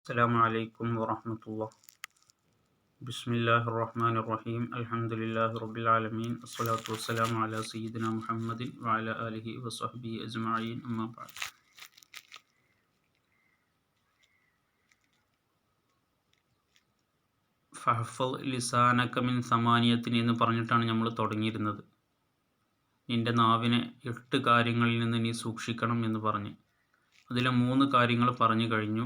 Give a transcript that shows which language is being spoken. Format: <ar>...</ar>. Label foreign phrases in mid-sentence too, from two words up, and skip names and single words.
<ar>السلام عليكم ورحمة الله. بسم الله الرحمن الرحيم. الحمد لله رب العالمين. الصلاة والسلام على سيدنا محمد وعلى آله وصحبه أجمعين. أما بعد. فاحفظ لسانك من ثمانية</ar> <ml>എന്ന് പറഞ്ഞിട്ടാണ് നമ്മൾ തുടങ്ങിയിരുന്നത്. നിന്റെ നാവിനെ 8 കാര്യങ്ങളിൽ നിന്ന് നീ സൂക്ഷിക്കണം എന്ന് പറഞ്ഞ് അതിലെ 3 കാര്യങ്ങൾ പറഞ്ഞു കഴിഞ്ഞു.</ml>